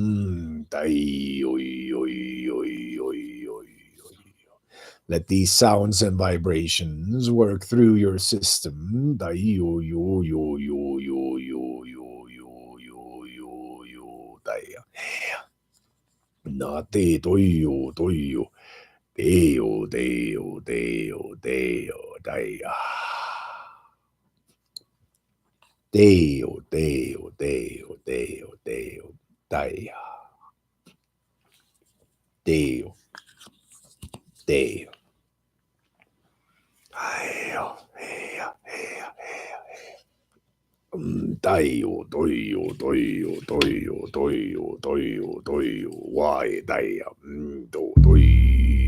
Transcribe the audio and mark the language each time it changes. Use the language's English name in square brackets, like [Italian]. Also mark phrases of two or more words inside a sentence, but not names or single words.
[English] Let these sounds and vibrations work through your system. Deo, deo, deo, deo, daya. Deo, deo, deo, deo, deo, daya. Deo, deo. Deo, deo, deo, doyo, doyo, doyo, doyo, doyo, doyo, why, daya, do, doy.